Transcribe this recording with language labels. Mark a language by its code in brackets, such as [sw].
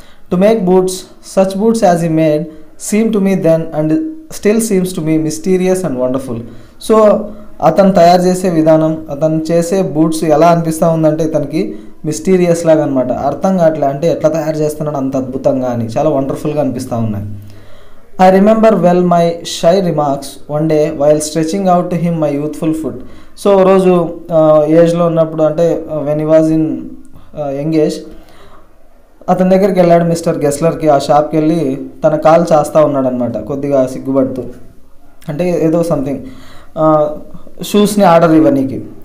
[en] To make boots such boots as he made seem to me then and still seems to me mysterious and wonderful. [te] So అతను తయారు చేసే విధానం, అతను చేసే బూట్స్ ఎలా అనిపిస్తూ ఉందంటే ఇతనికి మిస్టీరియస్ లాగా అనమాట, అర్థం కావట్లే, అంటే ఎట్లా తయారు చేస్తున్నాడు అంత అద్భుతంగా అని, చాలా వండర్ఫుల్గా అనిపిస్తూ ఉన్నాయి. [en] I remember well my shy remarks one day while stretching out to him my youthful foot. [te] So రోజు ఏజ్లో ఉన్నప్పుడు, అంటే [en] when he was in young age, [te] అతని దగ్గరికి వెళ్ళాడు మిస్టర్ గెస్లర్కి. ఆ షాప్కి వెళ్ళి తన కాలు చేస్తూ ఉన్నాడు అనమాట, కొద్దిగా సిగ్గుపడుతూ, అంటే ఏదో సంథింగ్ షూస్ని ఆర్డర్ ఇవ్వనీకి.